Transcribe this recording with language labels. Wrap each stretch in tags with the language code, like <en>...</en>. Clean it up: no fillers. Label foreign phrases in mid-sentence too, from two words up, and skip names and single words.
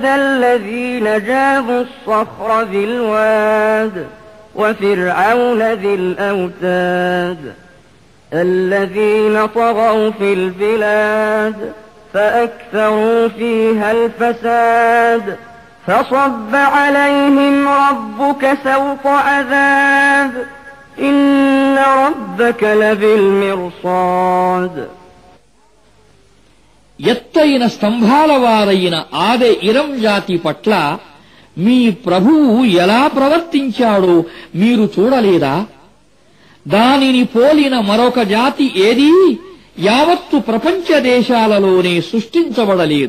<ar>الذين جابوا الصخر بالواد وفرعون ذي الأوتاد الذين طغوا في البلاد فأكثروا فيها الفساد فصب عليهم ربك سوط عذاب إن ربك لبالمرصاد</ar> <te>ఎత్తైన స్తంభాల వారైన ఆదే ఇరం జాతి పట్ల మీ ప్రభువు ఎలా ప్రవర్తించాడో మీరు చూడలేదా? దానిని పోలిన మరొక జాతి ఏదీ యావత్తు ప్రపంచ దేశాలలోనే సృష్టించబడలేదు.</te>